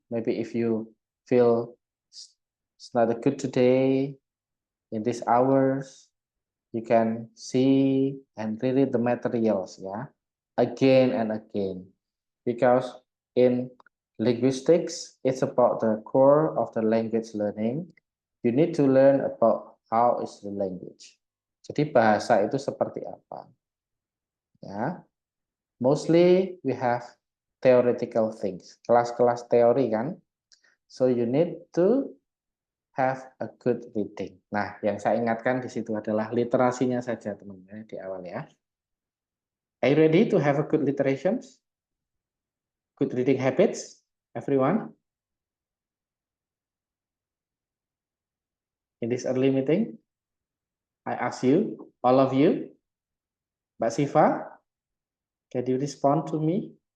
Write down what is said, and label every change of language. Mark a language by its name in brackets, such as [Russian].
[English] Maybe if you feel it's not good today, in these hours, you can see and read the materials, yeah, again and again, because in linguistics, it's about the core of the language learning. You need to learn about how is the language. [Indonesian] Jadi bahasa itu seperti apa, ya. [English] Mostly we have theoretical things, [Indonesian] kelas-kelas teori kan. [English] So you need to have a good reading. [Indonesian] Nah, yang saya ingatkan di situ adalah literasinya saja, teman-teman, di awal ya. [English] Are you ready to have a good literations? Good reading habits, everyone? In this early meeting, I ask you, all of you, Mbak Siva, can you respond to me?